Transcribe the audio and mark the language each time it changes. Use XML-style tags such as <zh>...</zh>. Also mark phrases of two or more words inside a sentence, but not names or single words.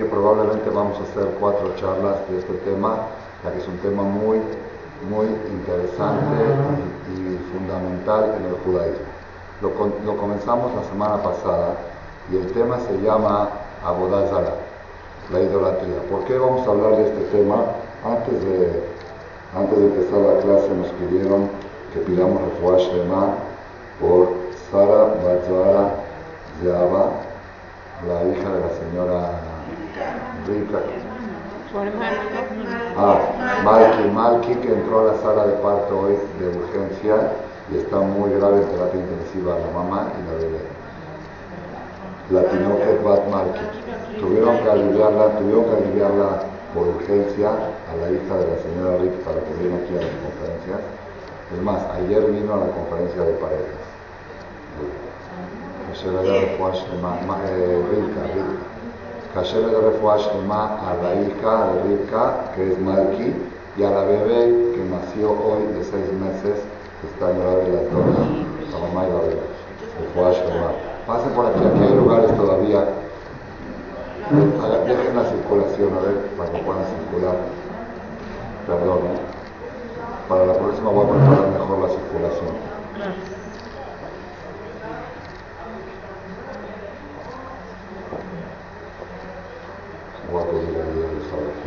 <es>Probablemente vamos a hacer 4 charlas de este tema, ya que es un tema muy interesante y fundamental en el judaísmo. Lo comenzamos la semana pasada y el tema se llama</es> <he>Avodah Zarah,</he> <es>la idolatría. ¿Por qué vamos a hablar de este tema? Antes de empezar la clase nos pidieron que pidamos</es> <he>refuah shlema</he> <es>por Sara Bat Zohara Zeaba, la hija de la señora Rivka. Malki, que entró a la sala de parto hoy de urgencia y está muy grave en terapia intensiva, la mamá y la bebé. La tinoket Bat Malki. Tuvieron que aliviarla por urgencia a la hija de la señora Rick para que viene aquí a las conferencias. Es más, ayer vino a la conferencia de parejas. Kasher le da</es> <he>refuah shlema</he> <es>a la hija de Rivka, que es Malki, y a la bebé que nació hoy de 6 meses, que está grave las dos, la mamá y la bebé.</es> <he>Refuah shlema.</he> <es>Pasen por aquí, aquí hay lugares todavía. Dejen la circulación, a ver, para que puedan circular. Perdón, para la próxima voy a preparar mejor la circulación. Voy a pedir a Dios ahora aquí.</es>